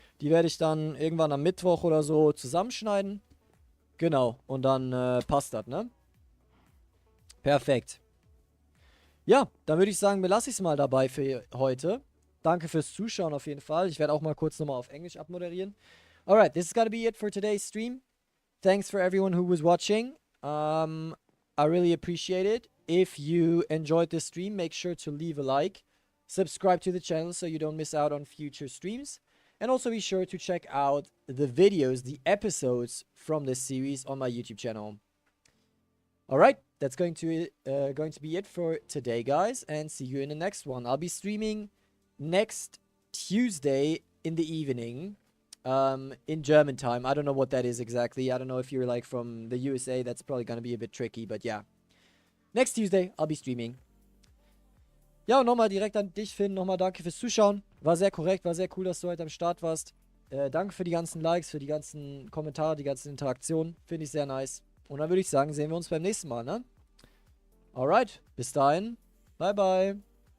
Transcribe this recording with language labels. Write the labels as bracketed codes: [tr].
[de] Die werde ich dann irgendwann am Mittwoch oder so zusammenschneiden. Genau, und dann passt das, ne? Perfekt. Ja, dann würde ich sagen, belasse ich es mal dabei für heute. Danke fürs Zuschauen auf jeden Fall. Ich werde auch mal kurz nochmal auf Englisch abmoderieren. [en] Alright, this is gonna be it for today's stream. Thanks for everyone who was watching. I really appreciate it. If you enjoyed this stream, make sure to leave a like. Subscribe to the channel so you don't miss out on future streams. And also be sure to check out the videos, the episodes from this series on my YouTube channel. Alright, that's going to be it for today, guys. And see you in the next one. I'll be streaming next Tuesday in the evening. In German time. I don't know what that is exactly. I don't know if you're like from the USA. That's probably gonna be a bit tricky, but yeah. Next Tuesday, I'll be streaming. [de] Ja, und nochmal direkt an dich, Finn. Nochmal danke fürs Zuschauen. War sehr korrekt, war sehr cool, dass du heute am Start warst. Danke für die ganzen Likes, für die ganzen Kommentare, die ganzen Interaktionen. Finde ich sehr nice. Und dann würde ich sagen, sehen wir uns beim nächsten Mal, ne? Alright, bis dahin. Bye, bye.